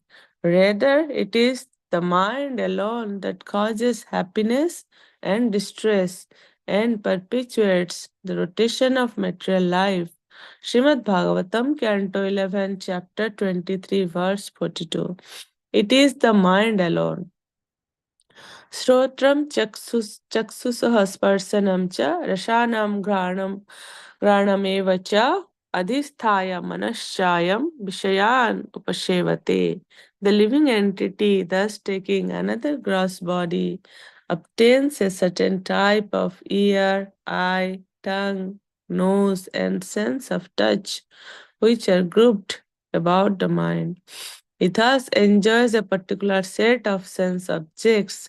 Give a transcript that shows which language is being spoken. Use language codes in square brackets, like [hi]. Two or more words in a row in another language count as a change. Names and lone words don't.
[en] Rather, it is the mind alone that causes happiness and distress and perpetuates the rotation of material life. Srimad Bhagavatam, Canto 11, Chapter 23, verse 42. It is the mind alone [sa] Shrotram chaksusah sparsanam cha rashanam granameva cha adhisthaya manaschayam vishayan upashevate. [en] The living entity, thus taking another gross body, obtains a certain type of ear, eye, tongue, nose, and sense of touch, which are grouped about the mind. He thus enjoys a particular set of sense objects.